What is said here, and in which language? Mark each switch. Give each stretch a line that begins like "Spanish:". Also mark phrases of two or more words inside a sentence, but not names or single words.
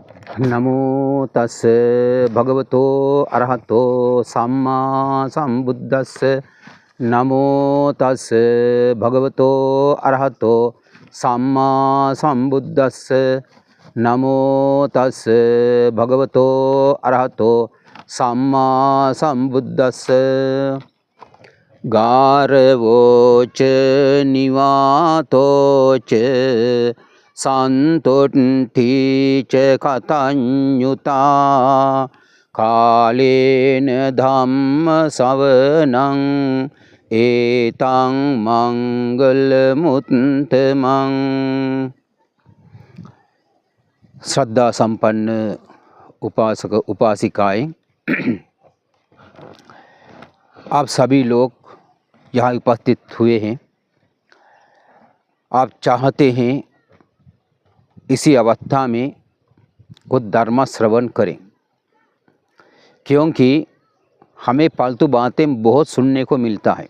Pali: नमो तस् भगवतो अरहतो सम्मा संबुद्धस्स। नमो तस् भगवतो अरहतो सम्मा संबुद्धस्स। नमो तस् भगवतो अरहतो सम्मा संबुद्धस्स। गारवोच निवातोच संतुष्टि च कथंयुता कालेन धम्म सवनं एतं मंगलमुत्तमं।
Hindi: श्रद्धा संपन्न उपासक उपासिकाएं, आप सभी लोग यहाँ उपस्थित हुए हैं। आप चाहते हैं इसी अवस्था में कुछ धर्म श्रवण करें, क्योंकि हमें फालतू बातें बहुत सुनने को मिलता है।